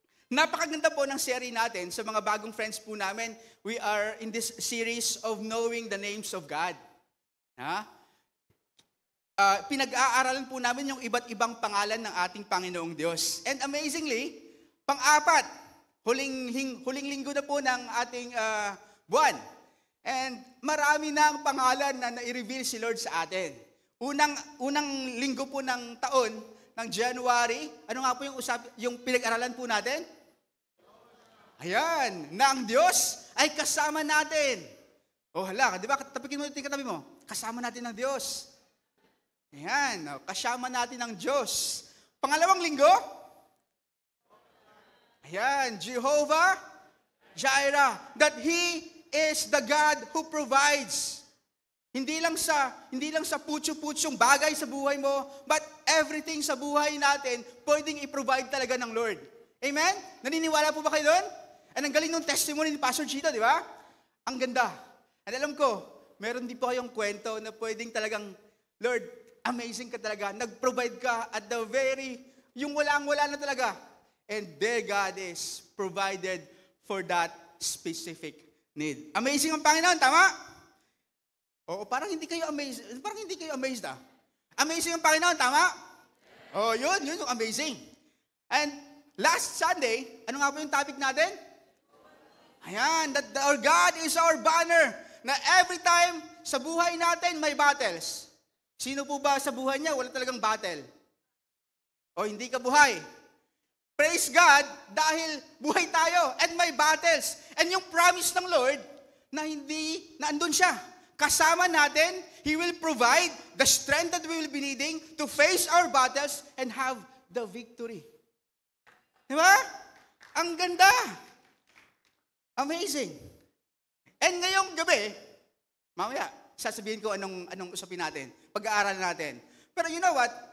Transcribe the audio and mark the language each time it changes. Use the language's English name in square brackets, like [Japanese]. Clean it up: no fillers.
[Filipino] Napakaganda po ng series natin sa mga bagong friends po namin. [English] We are in this series of knowing the names of God. [Filipino] Pinag-aaralan po namin yung iba't ibang pangalan ng ating Panginoong Diyos. And amazingly, pang-apat, huling linggo na po ng ating buwan. And marami na ang pangalan na nai-reveal si Lord sa atin. Unang linggo po ng taon, ng January, ano nga po yung pinag-aralan po natin? Ayan, na ang Diyos ay kasama natin. Oh, hala, di ba? Tapikin mo ito yung katabi mo. Kasama natin ng Diyos. Ayan, kasama natin ng Diyos. Pangalawang linggo? Ayan, Jehovah Jireh. [English] That He is the God who provides. [Filipino] Hindi lang sa putyo-putyong bagay sa buhay mo, [English] but everything [Filipino] sa buhay natin, pwedeng i-provide talaga ng Lord. Amen? Naniniwala po ba kayo doon? And ang galing ng testimony ni Pastor Chito, di ba? Ang ganda. At alam ko, meron din po kayong kwento na pwedeng talagang, Lord, amazing ka talaga. Nag-provide ka [English] at the very, [Filipino] yung walang-wala na talaga. [English] And there God is provided for that specific need. [Filipino] Amazing ang Panginoon, tama? Oo, parang hindi kayo amazed ah. Amazing ang Panginoon, tama? Oh, yun yung amazing. [English] And last Sunday, [Filipino] ano nga po yung topic natin? [English] Ayan, that our God is our banner. [Filipino] Na [English] every time [Filipino] sa buhay natin may battles. Sino po ba sa buhay niya wala talagang battle? O hindi ka buhay? Praise God dahil buhay tayo and may battles. And yung promise ng Lord na andun siya. Kasama natin, [English] He will provide the strength that we will be needing to face our battles and have the victory. [Filipino] Di ba? Ang ganda. Amazing. And ngayong gabi, mamaya, sasabihin ko anong usapin natin, pag-aaralan natin. Pero [English] you know what?